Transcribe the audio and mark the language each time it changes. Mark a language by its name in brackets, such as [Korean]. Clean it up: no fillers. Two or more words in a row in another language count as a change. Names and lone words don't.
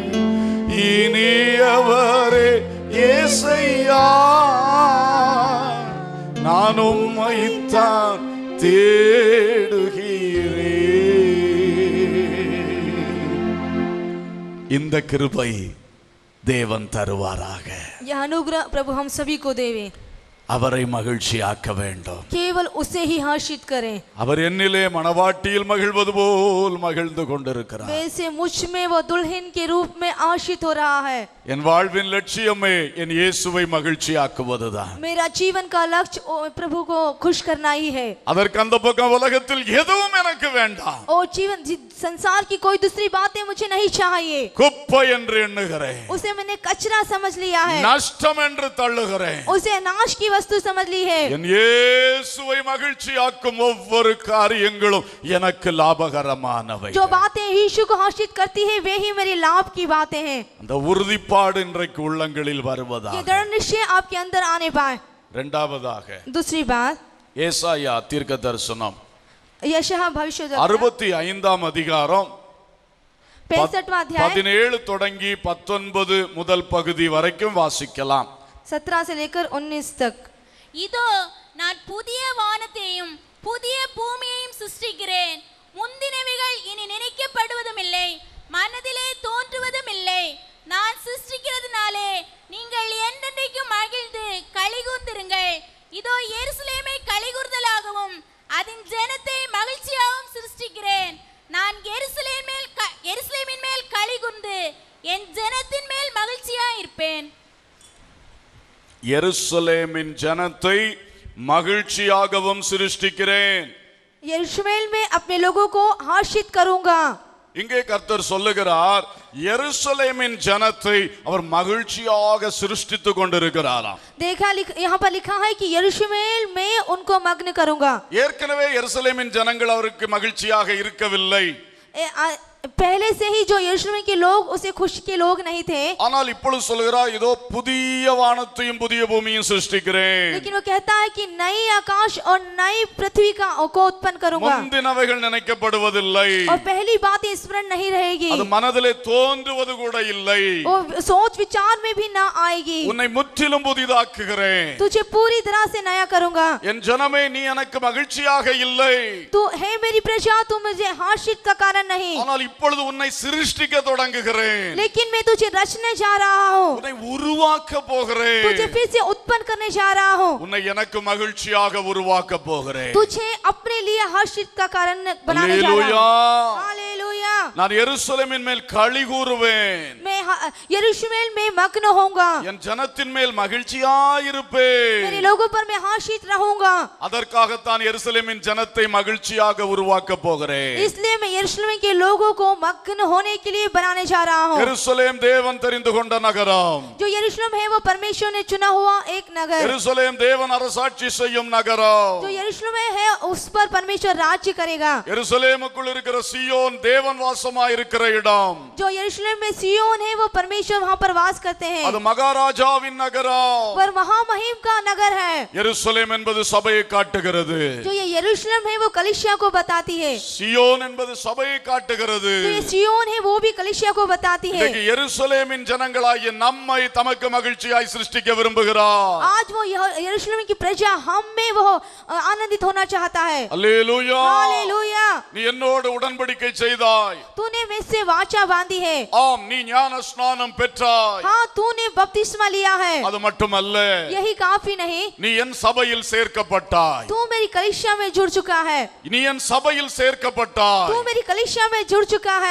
[Tamil] இனியவரே இயேசையா, நான் உம்மைத்தான் தேடுகிறேன். இந்த கிருபை தேவன் தருவாராக. [Hindi] यह अनुग्रह प्रभु हम सभी को देवे. [Tamil] அவரை மகிழ்ச்சியாக்க வேண்டும். [Hindi] केवल उसे ही हर्षित करें. [Tamil] அவர் என்னிலே மணவாட்டியில் மகிழ்வது போல் மகிழ்ந்து கொண்டிருக்கிறார். [Hindi] वैसे मुझ में वो दुल्हन के रूप में आशीष हो रहा है. [Tamil] என் வாழ்வின் லட்சியமே என் இயேசுவை மகிழ்ச்சியாக்குவதுதான். [Hindi] मेरा जीवन का लक्ष्य प्रभु को खुश करना ही है. [Tamil] அதற்கு அந்த பக்கம் உலகத்தில் எதுவும் எனக்கு வேண்டாம். [Hindi] और जीवन संसार की कोई दूसरी बातें मुझे नहीं चाहिए. [Tamil] குப்பை என்று எண்ணுகிறேன், [Hindi] उसे मैंने कचरा समझ लिया है. [Tamil] நஷ்டம் என்று தள்ளுகிறேன். [Hindi] उसे नाश की वस्तु समझ ली है. [Tamil] என் இயேசுவை மகிழ்ச்சியாக்கும் ஒவ்வொரு காரியங்களும் எனக்கு லாபகரமானவை. [Hindi] जो बातें यीशु को हर्षित करती है वे ही मेरे लाभ की बातें हैं. [Tamil] அந்த உறுதிப்பாடு இன்றைக்கு உள்ளங்களில் வருவதாக. [Hindi] ये दृढ़ निश्चय आपके अंदर आने पाए. [Tamil] இரண்டாவதாக [Hindi] दूसरी बात, [Tamil] ஏசாயா தீர்க்க தரிசனம் [Hindi] यशायाह भविष्यवक्ता [Tamil] 65ஆம் அதிகாரம் [Hindi] 65वां अध्याय [Tamil] 17 தொடங்கி 19 முதல் பகுதி வரைக்கும் வாசிக்கலாம். [Hindi] 17 से लेकर 19 तक. [Tamil] இதோ நான் புதிய வானத்தையும் புதிய பூமியையும் சிருஷ்டிக்கிறேன். முந்தினவைகள் இனி நினைக்கப்படுவதும் இல்லை, மனதிலே தோன்றுவதும் இல்லை. நான் சிருஷ்டிக்கிறதுனாலே நீங்கள் என்றென்றைக்கும் மகிழ்ந்து களிகூர்ந்திருங்கள். இதோ எருசலேமை களிகூர்தலாகவும் அதன் ஜனத்தை மகிழ்ச்சியாகவும் சிருஷ்டிக்கிறேன். நான் எருசலேமின் மேல் களிகூர்ந்து என் ஜனத்தின் மேல் மகிழ்ச்சியாய் இருப்பேன். எருசலேமின் ஜனத்தை மகிழ்ச்சியாகவும் சிருஷ்டிக்கிறேன். [Hindi] यरूशलेम में अपने लोगों को हर्षित करूंगा. [Tamil] இங்கே கர்த்தர் சொல்லுகிறார், எருசலேமின் ஜனத்தை அவர் மகிழ்ச்சியாக சிருஷ்டித்துக் கொண்டிருக்கிறாராம். [Hindi] देखा यहाँ पर लिखा है कि यरूशलेम में उनको मग्न करूंगा. [Tamil] ஏற்கனவே எருசலேமின் ஜனங்கள் அவருக்கு மகிழ்ச்சியாக இருக்கவில்லை. [Hindi] पहले से ही जो यरूशलेम के लोग उसे खुश के लोग नहीं थे. [Tamil] ஆனால் இப்பொழுது சொல்கிறார், இதோ புதிய வானத்தையும் புதிய பூமியையும் சிருஷ்டிக்கிறேன். [Hindi] लेकिन वो कहता है कि नई आकाश और नई पृथ्वी को उत्पन्न करूंगा. [Tamil] முந்தினவைகள் நினைக்கப்படுவதில்லை, [Hindi] और पहली बात स्मरण नहीं रहेगी, [Tamil] அது மனதிலே தோன்றுவது கூட இல்லை. [Hindi] वो सोच विचार में भी ना आएगी. [Tamil] உன்னை முற்றிலும் புதிதாக்குகிறேன். [Hindi] तुझे पूरी तरह से नया करूंगा. [Tamil] என் ஜனமே, நீ எனக்கு மகிழ்ச்சியாக இல்லை, [Hindi] तू है मेरी प्रजा, तू मुझे हर्षित का कारण नहीं. [Tamil] ஆனால் இப்பொழுது உன்னை சிருஷ்டிக்க தொடங்குகிறேன். [Hindi] लेकिन मैं तुझे रचने जा रहा हूँ, [Tamil] உன்னை உருவாக்க போகிறேன். [Hindi] तुझे फिर से उत्पन्न करने जा रहा हूँ. [Tamil] உன்னை எனக்கு மகிழ்ச்சியாக உருவாக்க போகிறேன். [Hindi] तुझे अपने लिए हर्षित का कारण बनाने जा रहा हूँ. हालेलुया. [Tamil] நான் எருசலேமின் மேல் களி கூறுவேன். [Hindi] मैं यरूशलेम में मग्न होऊंगा, [Tamil] என் ஜனத்தின் மேல் மகிழ்ச்சியாயிருப்பேன். [Hindi] मेरे लोगों पर मैं हर्षित रहूंगा। [Tamil] அதற்காகத்தான் எருசலேமின் ஜனத்தை மகிழ்ச்சியாக உருவாக்க போகிறேன். [Hindi] इसलिए मैं यरूशलेम के लोगों को मग्न होने के लिए बनाने जा रहा हूँ। [Tamil] எருசலேம் தேவன் தெரிந்து கொண்ட நகரம். [Hindi] जो यरूशलेम है वो परमेश्वर ने चुना हुआ एक नगर। [Tamil] எருசலேம் தேவன் அரசாட்சி செய்யும் நகரம். [Hindi] जो यरूशलेम है उस पर परमेश्वर राज्य करेगा। [Tamil] எருசலேமுக்குள் இருக்கிற சியோன் தேவன் வாசமாய் இருக்கிற இடம். [Hindi] जो यरूशलेम में सियोन है वो परमेश्वर वहाँ पर वास करते हैं। [Tamil] அது மகாராஜாவின் நகரம். [Hindi] पर महामहिम का नगर है। [Tamil] எருசலேம் என்பது சபையை காட்டுகிறது. [Hindi] जो ये यरूशलेम है वो कलीसिया को बताती है। [Tamil] சியோன் என்பது சபையை காட்டுகிறது. [Hindi] जो ये सियोन है वो भी कलीसिया को बताती है। [Tamil] இன்னைக்கு எருசலேமின் ஜனங்களாகிய நம்மை தமக்கு மகிழ்ச்சியாய் சிருஷ்டிக்க விரும்புகிறார். [Hindi] आज वो यरूशलेम की प्रजा हम में वो आनंदित होना चाहता है। [Tamil] அல்லேலூயா. [Hindi] हालेलुया। [Tamil] நீ என்னோடு உடன்படிக்கை செய்தாய். [Hindi] तूने मुझसे वाचा बांधी है। [Tamil] ஆம், நீ ஞான ஸ்நானம் பெற்றாய். [Hindi] हाँ, तूने बपतिस्मा लिया है। [Tamil] அது மட்டுமல்ல, [Hindi] यही काफी नहीं, [Tamil] நீ என் சபையில் சேர்க்கப்பட்டாய். [Hindi] तू मेरी कलीसिया में जुड़ चुका है। [Tamil] நீ என் சபையில் சேர்க்கப்பட்டாய். [Hindi] तू मेरी कलीसिया में जुड़ चुका है।